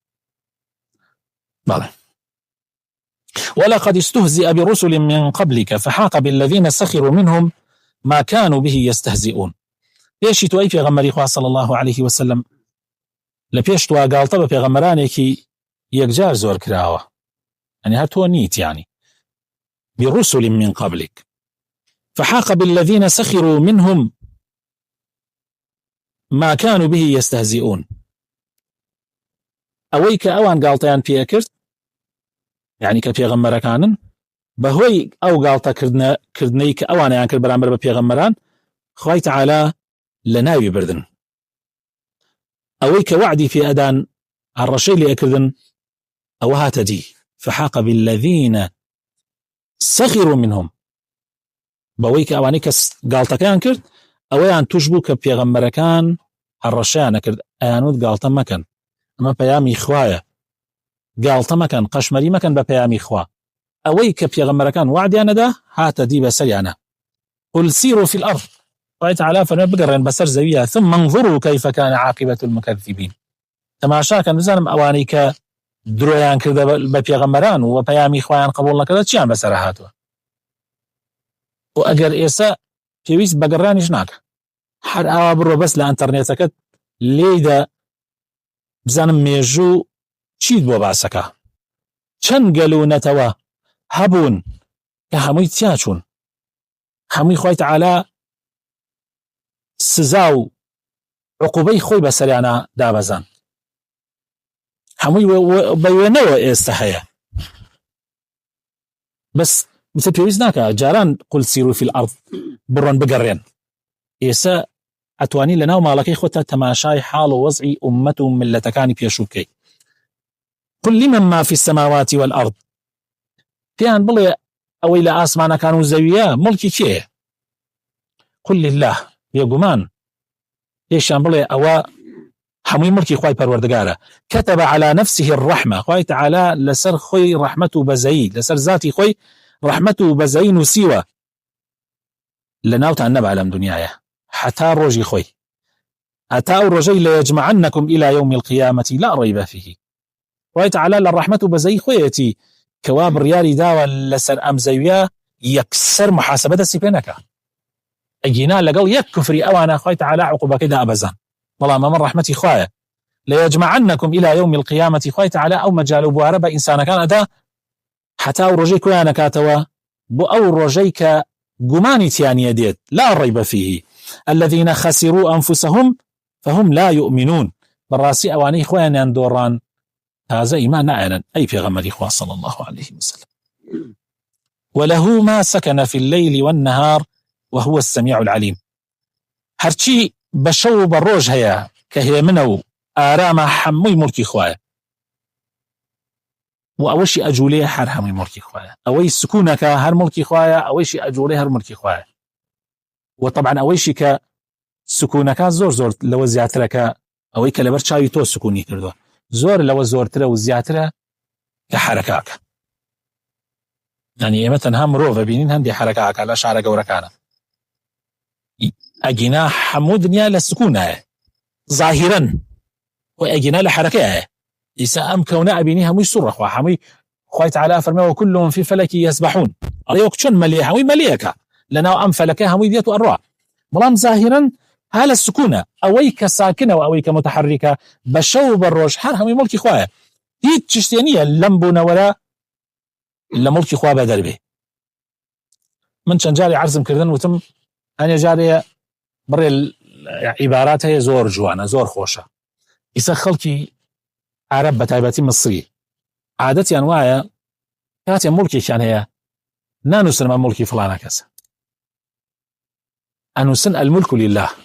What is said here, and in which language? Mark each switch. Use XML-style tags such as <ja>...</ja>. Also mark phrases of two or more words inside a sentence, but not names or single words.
<ar>بەڵێ ولقد استهزئ برسل من قبلك فحاق بالذين سخروا منهم ما كانوا به يستهزئون.</ar> <ckb>پێشی تو ئەی پێغەمبەری خوا</ckb> <ar>صلی الله عليه وسلم</ar> <ckb>لە پێش توا گاڵتە بە پێغەمبەرانێکی یەکجار زۆر کراوە يعني هەر تۆ نیت يعني</ckb> <ar>برسل من قبلك فحاق بالذين سخروا منهم ما كانوا به يستهزئون.</ar> <ckb>ئەوەی کە ئەوان گاڵتەیان پێ کرد يعني کە پێغەمبەرەکانن بەهۆی ئەو گاڵتەکردنەی کە ئەوانیان کرد بەرامبەر بە پێغەمبەران خوای تەعالا لە ناوی بردن. ئەوەی کە وعدی پێ ئەدان هەڕەشەی لێ ئەکردن ئەوە هاتە دی</ckb> <ar>فحاق بالذين سخروا منهم</ar> <ckb>بەوەی کە ئەوانەی کە گاڵتەکەیان کرد ئەوەیان توش بوو کە پێغەمبەرەکان هەڕەشەیان نەکرد ئەیانوت گاڵتە مەکەن ئەمە پەیامی خوایە گاڵتە مەکەن قەشمەری مەکەن بە پەیامی خوا ئەوەی کە پێغەمبەرەکان وعدیانەدا هاتە دی بەسەریانە.</ckb> <ar>قل سيروا في الأرض</ar> <ckb>خوای تەعالا فەرمێ بگەڕێن بەسەر زەویە</ckb> <ar>ثم انظروا كيف كان عاقبة المكذبين.</ar> <ckb>تەماشاکەن بزانم ئەوانەی کە درۆیان کردە بە پێغەمبەران و پەیامی خوایان قبول نەکردە چیان بەسەر هاتووە و ئەگەر ئێستا پێویست بەگەڕانیش ناکە هەر ئاوا بڕۆ بەس لە ئەنتەرنێتەکەت لێیدا بزانم مێژوو چیت بۆ باسەکە چەند گەل و نەتەوە هەبوون کە هەمووی تیا چوون هەمووی خوای تەعالا سزا و عقوبەی خۆی بەسەریانە دابەزان هەمووی بە وێنەوە ئێستا هەیە بەس مثل پێویست ناکە جاران</ckb> <ar>قل سیروا فی الأرض</ar> <ckb>بڕۆن بگەڕێن ئێستا ئەتوانی لە ناو ماڵەکەی خۆتە تەماشای حاڵ و وەزعی ئومەت و ملەتەکانی پێشوو بکەی.</ckb> <ar>قل لمن ما في السماوات والأرض</ar> <ckb>پێیان بڵێ ئەوەی لە ئاسمانەکان و زەویە مڵکی کێیە</ckb> <ar>قل لله</ar> <ckb>بێگومان پێشیان بڵێ ئەوە هەمووی مڵکی خوای پەروەردگارە</ckb> <ar>كتب على نفسه الرحمة</ar> <ckb>خوای تەعالا لەسەر خۆی ڕەحمەت و بەزەیی لەسەر ذاتی خۆی ڕەحمەت و بەزەیی نووسیوە لە ناوتان نەبا لەم دنیایە حتا ڕۆژی خۆی هەتا ئەو ڕۆژەی</ckb> <ar>لەیەجمعنەکم إلى يوم القيامة لا ريب فيه.</ar> <ckb>خوای تەعالا لە ڕەحمەت و بەزەیی خۆیەتی کەوا بڕیاری داوە لەسەر ئەم زەویە یەکسەر محاسبە دەستی پێ نەکا ئەگینا لەگەڵ یەک کوفری ئەوانە خوای تەعالا عقوبەکەی دابەزان بەڵام ئەمە ڕەحمەتی خوایە</ckb> <ar>لەیەجمعنەکم إلى يوم القيامة</ar> <ckb>خوای تەعالا ئەو مەجال و بوارە بە ئینسانەکان ئەدا حتا ئەو ڕۆژەی کۆیان نەکاتەوە بۆ ئەو ڕۆژەی کە گومانی تیانیە دێت</ckb> <ar>لا ريب فيه الذين خسروا أنفسهم فهم لا يؤمنون.</ar> <ckb>بەڕاستی ئەوانەی خۆیانیان دۆڕان تازە ئیمان نائێنن ئەی پێغەمبەری خوا</ckb> <ar>صلی الله عليه وسلم. وله ما سكن في الليل والنهار وهو السميع العليم.</ar> <ckb>هەرچی بەشەو و بە ڕۆژ هەیە کە هێمنە و ئارامە هەمووی مڵکی خوایە و ئەوەشی ئەجوولێ هەر هەمووی مڵکی خوایە ئەوەی سکوونەکە هەر مڵکی خوایە ئەوەیشی ئەجوولێ هەر مڵکی خوایە و طبعا ئەوەیشی کە سکوونەکە زۆر لەوە زیاترەکە ئەوەی کە لەبەر چاوی تۆ سکوونی کردووە زۆر لەوە زۆرترە و زیاترە کە حرەکاکە يعني ئێمە تەنها مرۆڤ بینین هەندێک حرەکاکە لە شارە گەورەکانە ئەگینا هەموو دنیا لە سکوونایە ظاهیرەن و ئەگینا لە حرەکەیە ئیسا ئەم کەونە ئەبینی هەمووی سوڕەخوا هەمووی خوای تەعالا فەرمێ</ckb> <ar>وكلهم في فلك يسبحون</ar> <ckb>ئەڵێ وەک چۆن مەلێ هەمووی مەلێیەکە لەناو ئەم فەلەکە هەمووی دێت و ئەڕوا بەڵام ظاهیرەن ها لە سکوونە ئەوەی کە ساکنە و ئەوەی کە متحرکە بە شەو و بە ڕۆژ هەر هەمووی مڵکی خوایە هیچ شتێ نییە لەم بوونەوەرە لە مڵکی خوا بە دەربێ. من چەند جاری عەرزم کردن وتم هەنێ جارێ بڕێ عیبارات هەیە زۆر جوانە زۆر خۆشە ئیسا خەڵکی عرب بە تایبەتی مصری عادەتیان وایە کاتێ مڵکێکیان هەیە نانووسن ئەمە مڵکی فڵانە کەسە، ئەنووسن</ckb> <ar>الملك لله.</ar>